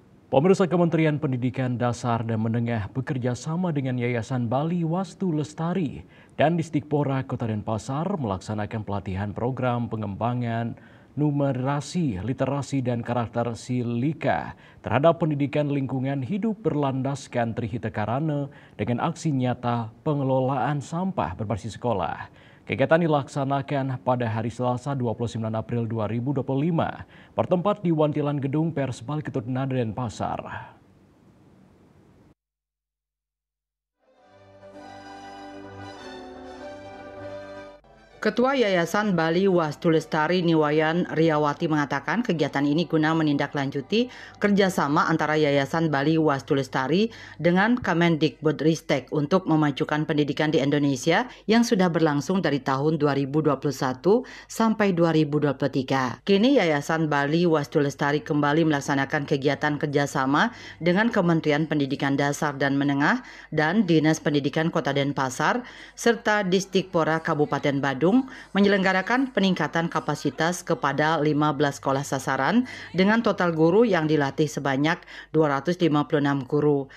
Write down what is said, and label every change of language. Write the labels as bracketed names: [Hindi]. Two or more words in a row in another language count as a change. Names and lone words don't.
[Indonesian] Pemirsa, Kementerian Pendidikan Dasar dan Menengah bekerja sama dengan Yayasan Bali Wastu Lestari dan Disdikpora Kota Denpasar melaksanakan pelatihan program pengembangan numerasi, literasi, dan karakter silika terhadap pendidikan lingkungan hidup berlandaskan Trihita Karana dengan aksi nyata pengelolaan sampah berbasis sekolah. Kegiatan dilaksanakan pada hari Selasa 29 April 2025, bertempat di Wantilan Gedung Pers Bali Ketut Nada Denpasar. Ketua Yayasan Bali Wastu Lestari Niwayan Riyawati mengatakan kegiatan ini guna menindaklanjuti kerjasama antara Yayasan Bali Wastu Lestari dengan Kemendikbudristek untuk memajukan pendidikan di Indonesia yang sudah berlangsung dari tahun 2021 sampai 2023. Kini Yayasan Bali Wastu Lestari kembali melaksanakan kegiatan kerjasama dengan Kementerian Pendidikan Dasar dan Menengah dan Dinas Pendidikan Kota Denpasar serta Disdikpora Kabupaten Badung menyelenggarakan peningkatan kapasitas kepada 15 sekolah sasaran dengan total guru yang dilatih sebanyak 256 guru.